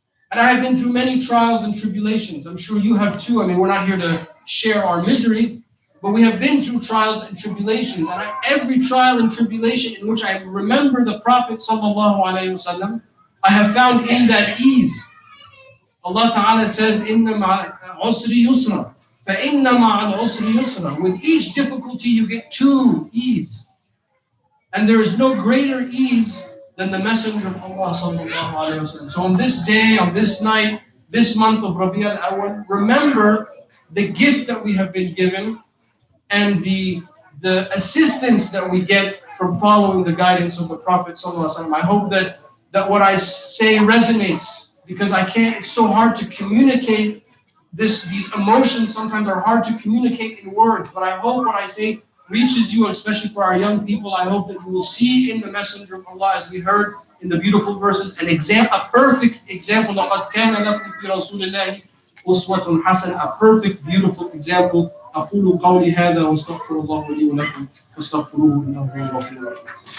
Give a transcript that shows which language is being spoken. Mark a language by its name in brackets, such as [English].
[English] And I have been through many trials and tribulations. I'm sure you have too. I mean, we're not here to share our misery, but we have been through trials and tribulations. And every trial and tribulation in which I remember the Prophet ﷺ, I have found in that ease. Allah Ta'ala says, [Arabic] إِنَّ مَعَ الْعُسْرِ يُسْرًا فَإِنَّ مَعَ الْعُسْرِ يُسْرًا. [English] With each difficulty you get to ease. And there is no greater ease than the Messenger of Allah sallallahu alayhi wa sallam. So on this day, on this night, this month of Rabi al-Awwal, remember the gift that we have been given and the assistance that we get from following the guidance of the Prophet sallallahu alayhi wa sallam. I hope that what I say resonates, because it's so hard to communicate these emotions sometimes are hard to communicate in words, but I hope what I say reaches you, and especially for our young people. I hope that you will see in the Messenger of Allah, as we heard in the beautiful verses, a perfect example. [Arabic] لَقَدْ كَانَ لَكُمْ فِي رَسُولِ اللَّهِ أُسْوَةٌ حَسَنَةٌ. [English] A perfect, beautiful example. [Arabic] أقول قولي هذا واستغفر الله لي ولكم فاستغفروه إنه هو الغفور الرحيم.